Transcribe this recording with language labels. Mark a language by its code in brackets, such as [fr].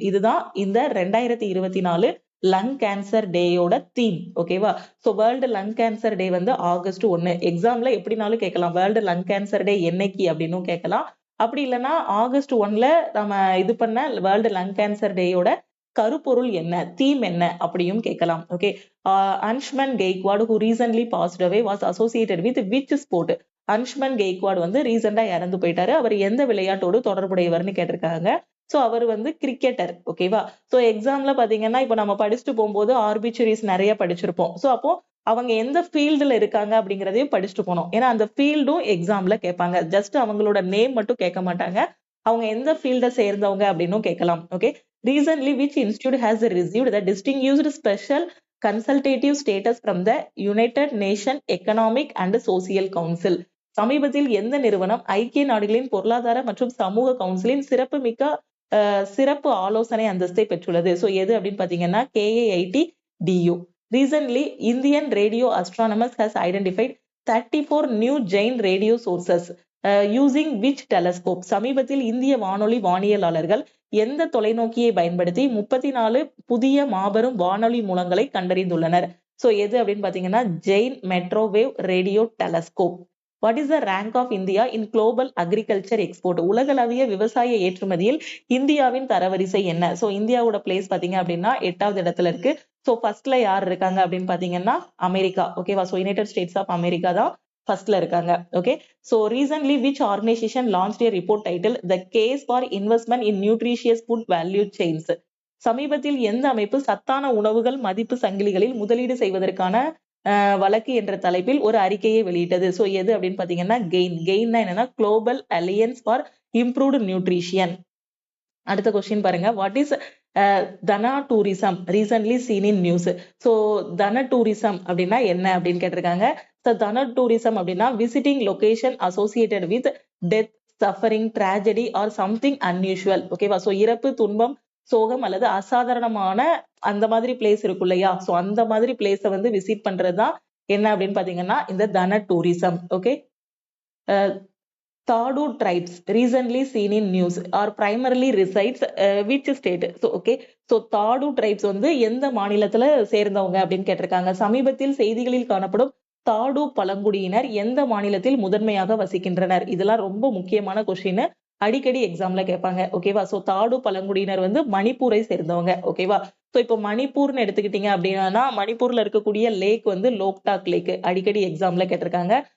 [ta] இதுதான் இந்த 2024 lung cancer டேயோட theme. ஓகேவா? So world lung cancer day வந்து ஆகஸ்ட் 1. எக்ஸாம்ல எப்படினாலும் கேட்கலாம், வேர்ல்டு லங் கேன்சர் டே என்னைக்கு அப்படின்னு கேட்கலாம். அப்படி இல்லைன்னா ஆகஸ்ட் 1 நம்ம இது பண்ண வேர்ல்டு லங் கேன்சர் டேயோட கருப்பொருள் என்ன, தீம் என்ன அப்படியும் கேட்கலாம். [en] Okay, Anshuman Gaekwad who recently passed away was associated with which sport? [ta] அன்ஷ்மன் Gaikwad வந்து ரீசெண்டா இறந்து போயிட்டாரு. அவர் எந்த விளையாட்டோடு தொடர்புடையவர்னு கேட்டிருக்காங்க. சோ அவர் வந்து கிரிக்கெட்டர். ஓகேவா? சோ எக்ஸாம்ல பாத்தீங்கன்னா இப்ப நம்ம படிச்சுட்டு போகும்போது ஆர்பிச்சரிஸ் நிறைய படிச்சிருப்போம். சோ அப்போ அவங்க எந்த ஃபீல்டுல இருக்காங்க அப்படிங்கறதையும் படிச்சுட்டு போனோம். ஏன்னா அந்த ஃபீல்டும் எக்ஸாம்ல கேட்பாங்க. ஜஸ்ட் அவங்களோட நேம் மட்டும் கேட்க மாட்டாங்க, அவங்க எந்த ஃபீல்ட சேர்ந்தவங்க அப்படின்னும் கேட்கலாம். [en] Okay, recently which institute has received the distinguished special consultative status from the United Nations Economic and Social Council? [ta] சமீபத்தில் எந்த நிறுவனம் ஐக்கிய நாடுகளின் பொருளாதார மற்றும் சமூக கவுன்சிலின் சிறப்பு ஆலோசனை அந்தஸ்தை பெற்றுள்ளது? சோ எது அப்படின்னு பாத்தீங்கன்னா KAITDU. [en] Recently, Indian radio astronomers has identified 34 new giant radio sources using which telescope? [ta] சமீபத்தில் இந்திய வானொலி வானியலாளர்கள் எந்த தொலைநோக்கியை பயன்படுத்தி 34 புதிய மாபெரும் வானொலி மூலங்களை கண்டறிந்துள்ளனர்? சோ எது அப்படின்னு பாத்தீங்கன்னா Jain மெட்ரோவேவ் radio telescope. [en] What is the rank of India in global agriculture export? [ta] உலகளவிய விவசாய ஏற்றுமதியில் இந்தியாவின் தரவரிசை என்ன? சோ இந்தியாவோட பிளேஸ் பாத்தீங்க அப்படின்னா 8வது இடத்துல இருக்கு. சோ ஃபர்ஸ்ட்ல யார் இருக்காங்க அப்படின்னு பாத்தீங்கன்னா அமெரிக்கா. ஓகேவா? So United states of America தான் ஃபர்ஸ்ட்ல இருக்காங்க. Okay, so recently [en] which organization launched a report titled The Case for Investment in Nutritious Food Value Chains? [ta] சமீபத்தில் எந்த அமைப்பு சத்தான உணவுகள் மதிப்பு சங்கிலிகளில் முதலீடு செய்வதற்கான வழக்கு என்ற தலைப்பில் ஒரு அறிக்கையை வெளியிட்டது. சோ எது அப்படின்னு பாத்தீங்கன்னா கெயின்னா என்னன்னா global alliance for improved nutrition. அடுத்த கொஸ்டின் பாருங்க, [en] What is Dhana tourism recently scene in news. [ta] So தன டூரிசம் அப்படின்னா என்ன அப்படின்னு கேட்டிருக்காங்க. ஸோ தன டூரிசம் அப்படின்னா [en] Visiting location associated with death, suffering, tragedy or something unusual. [ta] ஓகேவா? ஸோ இறப்பு, துன்பம், சோகம் அல்லது அசாதாரணமான அந்த மாதிரி பிளேஸ் இருக்கும் இல்லையா? ஸோ அந்த மாதிரி பிளேஸை வந்து விசிட் பண்றதுதான் என்ன அப்படின்னு பாத்தீங்கன்னா இந்த தன tourism. Okay. [en] Toda tribes recently seen in news are primarily resides which state? So okay, so [ta] தாடு tribes வந்து எந்த மாநிலத்துல சேர்ந்தவங்க அப்படின்னு கேட்டிருக்காங்க. சமீபத்தில் செய்திகளில் காணப்படும் தாடு பழங்குடியினர் எந்த மாநிலத்தில் முதன்மையாக வசிக்கின்றனர்? இதெல்லாம் ரொம்ப முக்கியமான கொஸ்டின், அடிக்கடி எக்ஸாம்ல கேட்பாங்க. ஓகேவா? சோ தாடு பழங்குடியினர் வந்து மணிப்பூரை சேர்ந்தவங்க. ஓகேவா? சோ இப்போ மணிப்பூர்னு எடுத்துக்கிட்டீங்க அப்படின்னா மணிப்பூர்ல இருக்கக்கூடிய லேக் வந்து லோக்டாக் லேக், அடிக்கடி எக்ஸாம்ல கேட்டிருக்காங்க.